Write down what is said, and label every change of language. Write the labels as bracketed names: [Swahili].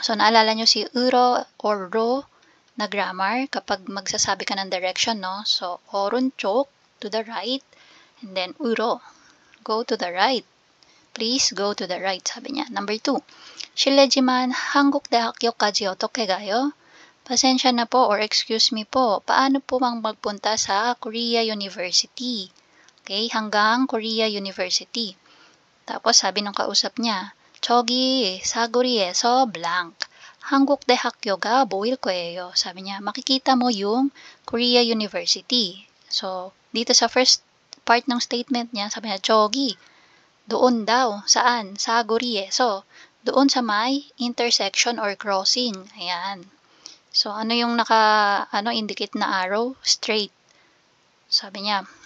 [Filipino] So, naalala nyo si 으로 or 로 na grammar kapag magsasabi ka ng direction, no? [English] So, 오른쪽, to the right, and then 으로, go to the right. please go to the right, [Filipino] sabi niya. [English] Number 2, [Korean] 실례지만 한국 대학교까지 어떻게 가요? [Filipino] Pasensya na po [English] or excuse me po, [Filipino] paano po bang magpunta sa Korea University? Okay, hanggang Korea University. Tapos sabi ng kausap niya, [Korean] 저기 사거리에서 [Filipino] blank. [Korean] 한국 대학교가 보일 거예요. [Filipino] Sabi niya, makikita mo yung Korea University. So, dito sa first part ng statement niya, sabi niya, 저기, doon daw. Saan? 사거리에서. Doon sa may [English] intersection or crossing. [Filipino] Ayan. So, ano yung indicate na arrow? Straight. Sabi niya.